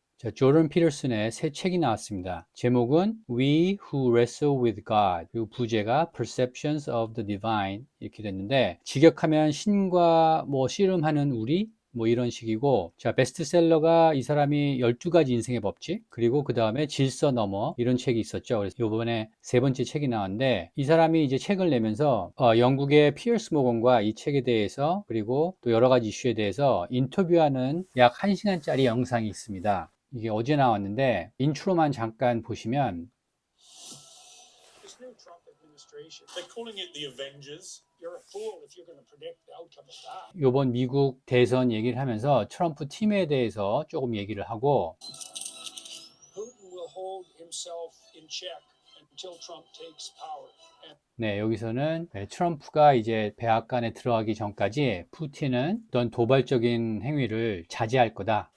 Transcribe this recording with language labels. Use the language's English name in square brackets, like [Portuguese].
[Korean] 자, 조던 피터슨의 새 책이 나왔습니다. 제목은 We Who Wrestle with God, 그리고 부제가 Perceptions of the Divine 이렇게 됐는데, 직역하면 신과 씨름하는 우리 이런 식이고, 자, 베스트셀러가 이 사람이 12가지 인생의 법칙, 그리고 그 다음에 질서 너머 이런 책이 있었죠. 그래서 이번에 세 번째 책이 나왔는데, 이 사람이 이제 책을 내면서 영국의 피어스 모건과 이 책에 대해서, 그리고 또 여러 가지 이슈에 대해서 인터뷰하는 약 1시간짜리 영상이 있습니다. 이게 어제 나왔는데 인트로만 잠깐 보시면, [English] This new Trump administration, they're calling it the Avengers. You're a fool if you're going to predict the outcome of that. [Korean] 요번 미국 대선 얘기를 하면서 트럼프 팀에 대해서 조금 얘기를 하고, [English] Putin will hold himself in check until Trump takes power. [Korean] 네, 여기서는 트럼프가 이제 백악관에 들어가기 전까지 푸틴은 어떤 도발적인 행위를 자제할 거다.